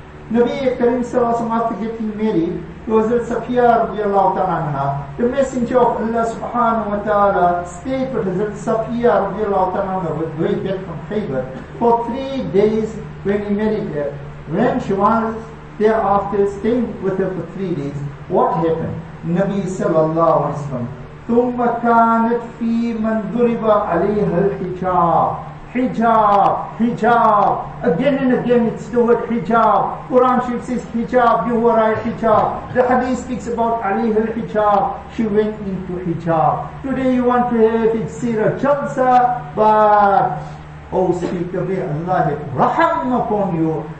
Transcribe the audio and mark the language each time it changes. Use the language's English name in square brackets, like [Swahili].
[English] Nabi Karim Sallallahu after getting married to Hazrat Safiya radiallahu ta'ala anha, the Messenger of Allah subhanahu wa ta'ala stayed with Hazrat Safiya radiallahu ta'ala anha with way back from Khaybar for 3 days when he married her. When she was thereafter staying with her for 3 days, what happened? [Arabic] Nabi sallallahu alayhi wa sallam, ثم كانت في من ضرب عليها الحجاب. [English] Hijab. Again and again it's the word hijab. Quran Sharif says hijab, you were right hijab. The hadith speaks about [Arabic] alayha al-hijab. [English] She went into hijab. Today you want to have it Seerah Jalsa, but oh speaker, may Allah have raham upon you.